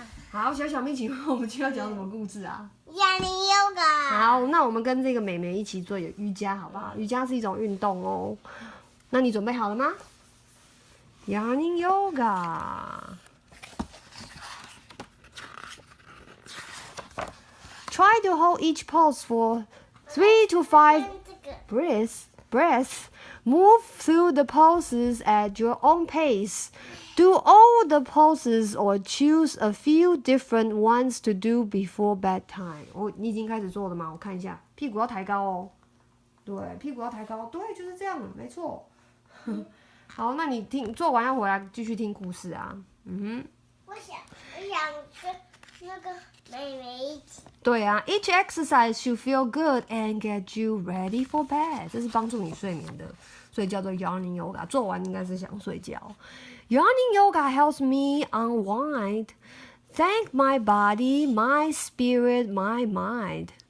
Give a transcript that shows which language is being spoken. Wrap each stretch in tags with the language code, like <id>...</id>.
<zh>好，小咪，请问我们今天要讲什么故事啊</zh> <en>？Yarning Yoga。</en> <zh>好，那我们跟这个妹妹一起做瑜伽，好不好？瑜伽是一种运动哦。那你准备好了吗 ？Yarning Yoga。</zh> <en>Try to hold each pose for 3 to 5 breaths. Move through the poses at your own pace. Do all the poses or choose a few different ones to do before bedtime.</en> <zh>你已经开始做了吗？我看一下，屁股要抬高哦。对，屁股要抬高，对，就是这样，没错。好，那你做完要回来继续听故事啊。我想跟那个妹妹一起。对啊</zh> <en>，Each exercise should feel good and get you ready for bed。</en> <zh>这是帮助你睡眠的，所以叫做 Yarning Yoga。做完应该是想睡觉。</zh> <en>Yarning Yoga helps me unwind. Thank my body, my spirit, my mind.</en>